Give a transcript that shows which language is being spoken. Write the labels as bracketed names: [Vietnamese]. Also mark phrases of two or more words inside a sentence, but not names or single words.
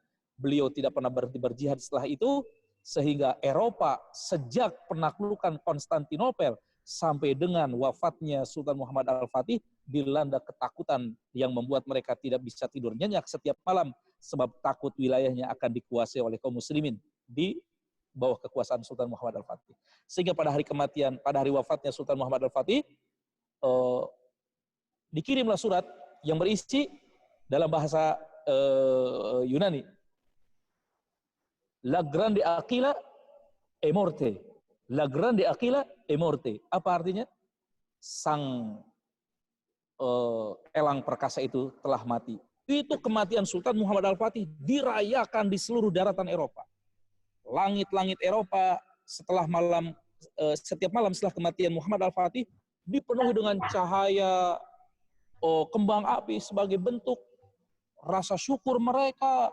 [Indonesian] Beliau tidak pernah berhenti berjihad setelah itu, sehingga Eropa sejak penaklukan Konstantinopel sampai dengan wafatnya Sultan Muhammad Al-Fatih dilanda ketakutan yang membuat mereka tidak bisa tidur nyenyak setiap malam, sebab takut wilayahnya akan dikuasai oleh kaum muslimin di bawah kekuasaan Sultan Muhammad Al-Fatih. Sehingga pada hari wafatnya Sultan Muhammad Al-Fatih, dikirimlah surat yang berisi dalam bahasa Yunani, [Italian] La grande Aquila è morte. La grande Aquila è morte. [Indonesian] Apa artinya? Sang elang perkasa itu telah mati. Itu kematian Sultan Muhammad Al-Fatih dirayakan di seluruh daratan Eropa. Langit-langit Eropa setiap malam setelah kematian Muhammad Al-Fatih dipenuhi dengan cahaya kembang api sebagai bentuk rasa syukur mereka.